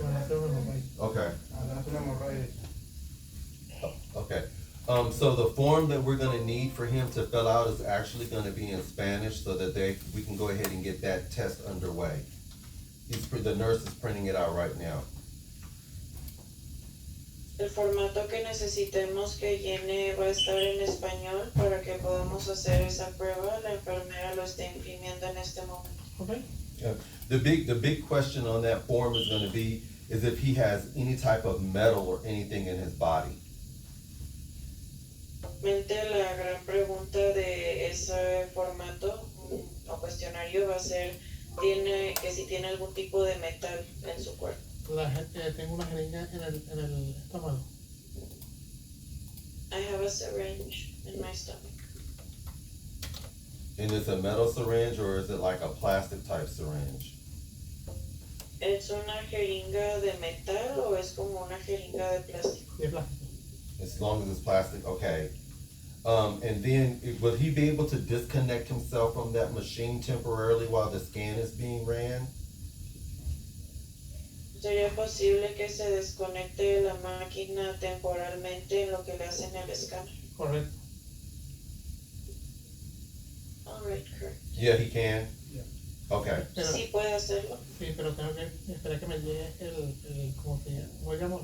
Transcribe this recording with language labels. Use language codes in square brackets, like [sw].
[es] Van a hacer una hemorragia. [en] Okay. [es] Van a hacer una hemorragia. [en] Okay. So the form that we're gonna need for him to fill out is actually gonna be in Spanish so that we can go ahead and get that test underway. The nurse is printing it out right now. [es] El formato que necesitemos que llene va a estar en español para que podamos hacer esa prueba. La enfermera lo está imprimiendo en este momento. [en] Okay. The big question on that form is gonna be, is if he has any type of metal or anything in his body. [es] La gran pregunta de ese formato o cuestionario va a ser que si tiene algún tipo de metal en su cuerpo. Tengo una jeringa en el estómago. [en] I have a syringe in my stomach. And is it a metal syringe or is it like a plastic type syringe? [es] ¿Es una jeringa de metal o es como una jeringa de plástico? De plástico. [en] As long as it's plastic, okay. And then will he be able to disconnect himself from that machine temporarily while the scan is being ran? [es] ¿Sería posible que se desconecte la máquina temporalmente en lo que le hacen el escáner? Correcto. [en] Alright, correct. Yeah, he can? Yeah. Okay. [es] Pero, Sí puede hacerlo. sí, pero tengo que esperar que me llegue ¿cómo llamo?